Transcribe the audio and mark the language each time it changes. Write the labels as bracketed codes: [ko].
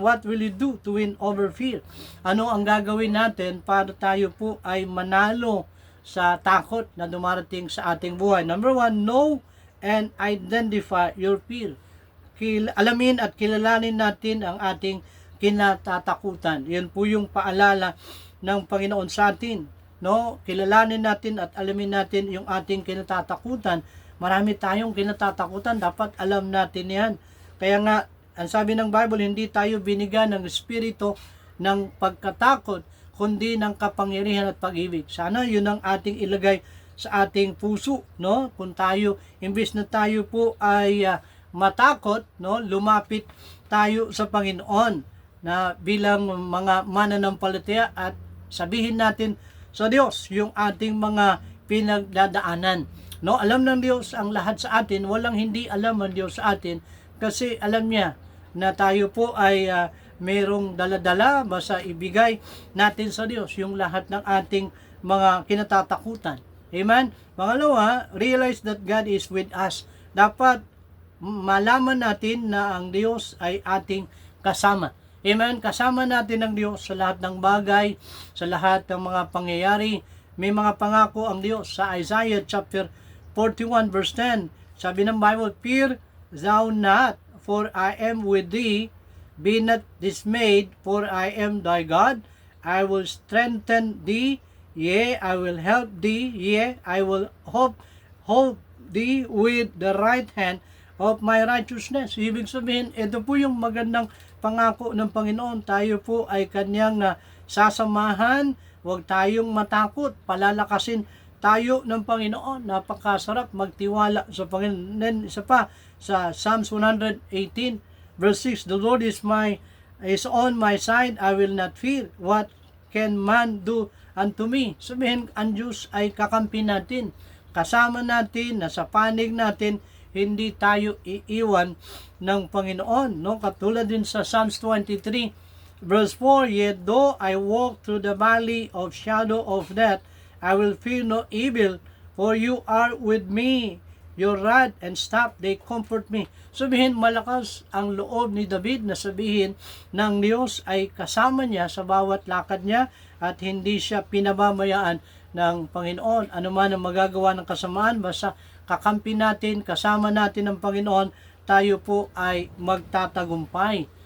[en] What will you do to win over fear? [tl] Ano ang gagawin natin para tayo po ay manalo sa takot na dumarating sa ating buhay? [en] Number 1, know and identify your fear. [tl] Alamin at kilalanin natin ang ating kinatatakutan. Yan po yung paalala ng Panginoon sa atin. No? Kilalanin natin at alamin natin yung ating kinatatakutan. Marami tayong kinatatakutan. Dapat alam natin yan. Kaya nga, ang sabi ng Bible, hindi tayo binigyan ng espiritu ng pagkatakot, kundi ng kapangyarihan at pag-ibig. Sana yun ang ating ilagay sa ating puso, no? Kung tayo, imbes na tayo po ay matakot, no? Lumapit tayo sa Panginoon na bilang mga mananampalataya at sabihin natin sa Diyos yung ating mga pinagdadaanan. No? Alam ng Diyos ang lahat sa atin, walang hindi alam ng Diyos sa atin kasi alam niya na tayo po ay merong daladala, basta ibigay natin sa Diyos yung lahat ng ating mga kinatatakutan. Amen? Pangalawa, [en] realize that God is with us. [tl] Dapat malaman natin na ang Diyos ay ating kasama. Amen? Kasama natin ang Diyos sa lahat ng bagay, sa lahat ng mga pangyayari. May mga pangako ang Diyos sa Isaiah chapter 41 verse 10. Sabi ng Bible, [en] fear thou not, for I am with thee. Be not dismayed, for I am thy God. I will strengthen thee, yea, I will help thee, yea, I will hold thee with the right hand of my righteousness. [tl] Ibig sabihin, ito po yung magandang pangako ng Panginoon. Tayo po ay kanyang sasamahan. Huwag tayong matakot. Palalakasin tayo ng Panginoon. Napakasarap magtiwala sa Panginoon. [en] Then, [tl] isa pa, sa [en] Psalms 118 verse 6, the Lord is on my side, I will not fear. What can man do unto me? [tl] Sabihin, ang Diyos ay kakampi natin. Kasama natin, nasa panig natin, hindi tayo iiwan ng Panginoon. No? Katulad din sa [en] Psalms 23 verse 4, yet though I walk through the valley of shadow of death, I will fear no evil, for you are with me. Your rod and staff, they comfort me. [tl] Sabihin, malakas ang loob ni David na sabihin ng Diyos ay kasama niya sa bawat lakad niya at hindi siya pinababayaan ng Panginoon. Ano man ang magagawa ng kasamaan, basta kakampi natin, kasama natin ng Panginoon, tayo po ay magtatagumpay